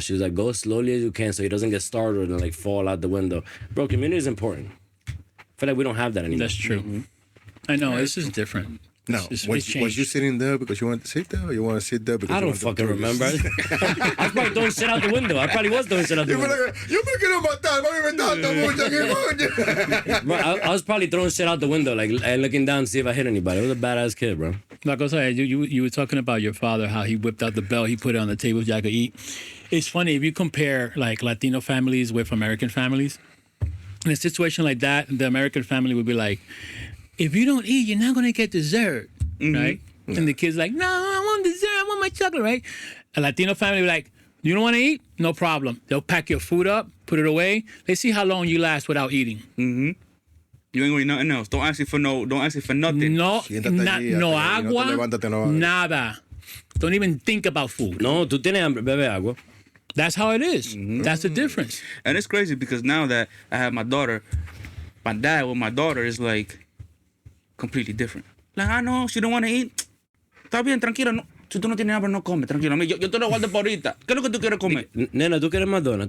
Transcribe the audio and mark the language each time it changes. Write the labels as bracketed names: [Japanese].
[English] She was like, go as slowly as you can so he doesn't get startled and like fall out the window. Bro, community is important. I feel like we don't have that anymore. That's true. Mm-hmm. I know, this is different. No, was you sitting there because you wanted to sit there, or you want to sit there because I don't fucking remember. I was probably throwing shit out the window. I probably was throwing shit out the window. [Spanish] Yo me quiero matar, mami me tanto mucho, que coño. [English] Bro, I was probably throwing shit out the window, like and looking down to see if I hit anybody. I was a badass kid, bro. Like I said, you were talking about your father, how he whipped out the belt, he put it on the table so I could eat. It's funny, if you compare like Latino families with American families, in a situation like that, the American family would be like, if you don't eat, you're not going to get dessert, right? Yeah. And the kid's like, no, I want dessert, I want my chocolate, right? A Latino family would be like, you don't want to eat? No problem. They'll pack your food up, put it away. They see how long you last without eating. Mm-hmm. You ain't gonna eat nothing else. Don't ask you for nothing. [Spanish] No agua, nada. [English] Don't even think about food. [Spanish] No, tú tienes hambre, bebe agua. [English] That's how it is. Mm-hmm. That's the difference. And it's crazy because now that I have my daughter, my dad with my daughter is like completely different. Like, no, she don't want to eat. [Spanish] Está bien, tranquilo. No. Si tú no tienes hambre, no come, tranquilo. Yo te lo guardo por ahorita. ¿Qué es lo que tú quieres comer? Nena, ¿tú quieres McDonald's?